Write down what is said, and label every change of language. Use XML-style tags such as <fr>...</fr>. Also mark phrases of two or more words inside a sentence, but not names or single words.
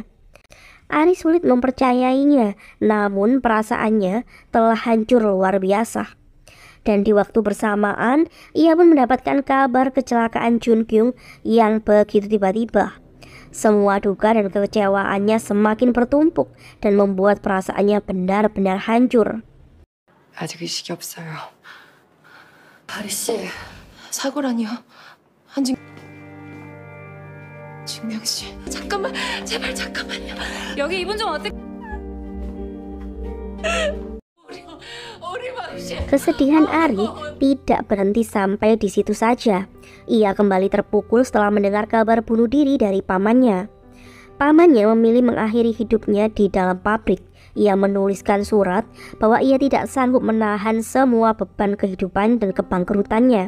<id>Ari sulit mempercayainya, namun perasaannya telah hancur luar biasa. Dan di waktu bersamaan, ia pun mendapatkan kabar kecelakaan Junkyung yang begitu tiba-tiba. Semua duka dan kekecewaannya semakin bertumpuk dan membuat perasaannya benar-benar hancur.</id> <ko>아직 의식이 없어요. 아리 씨, 사고라니요. 준경 씨, 잠깐만, 제발 잠깐만요. 여기 이분 좀 어떻게? 우리 씨.</ko> <id>Kesedihan Ari tidak berhenti sampai di situ saja. Ia kembali terpukul setelah mendengar kabar bunuh diri dari pamannya. Pamannya memilih mengakhiri hidupnya di dalam pabrik. Ia menuliskan surat bahwa ia tidak sanggup menahan semua beban kehidupan dan kebangkrutannya.</id>